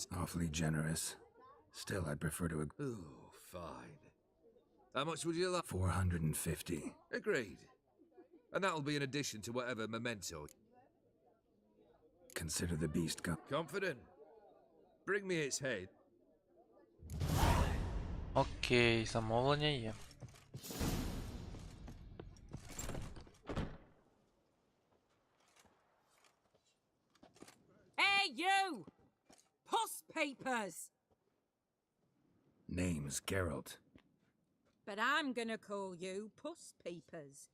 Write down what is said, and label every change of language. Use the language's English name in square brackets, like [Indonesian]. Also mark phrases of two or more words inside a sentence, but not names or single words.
[English] Awfully generous. Still, I'd prefer to... Oh, fine. How much would you like? 450. Agreed. And that'll be in addition to whatever memento. Consider the beast come. Confident? Bring me its head. [Ukrainian] Окей, замовлення є. [English] Hey, you! Puss papers! Name's Geralt. But I'm gonna call you Puss Papers.